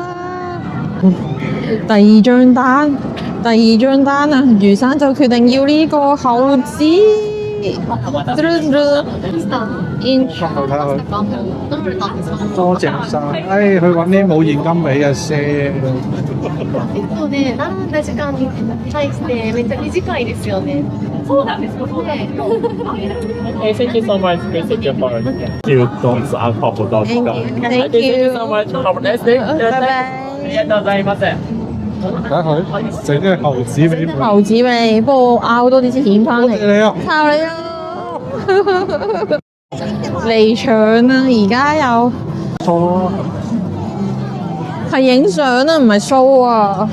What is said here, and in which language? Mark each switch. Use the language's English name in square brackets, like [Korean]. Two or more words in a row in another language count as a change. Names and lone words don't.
[Cantonese] 第二張單啊，余生就決定要呢個猴子。睇下佢。多謝晒，去揾啲冇現金俾嘅先。 [Japanese] 並んだ時間に対してめっちゃ短いですよね。そうなんですよね。 [English] Thank you so much. Thank you for you. Don't stop. Thank you so much. Have a nice day. [Cantonese] 拜拜。 [Japanese] ありがとうございます。 [Cantonese] 睇下佢整隻猴子俾你。猴子俾你，幫我拗多啲錢翻嚟。多謝你啊！靠你咯！離場啦，而家有錯，係影相啊，唔係 show 啊。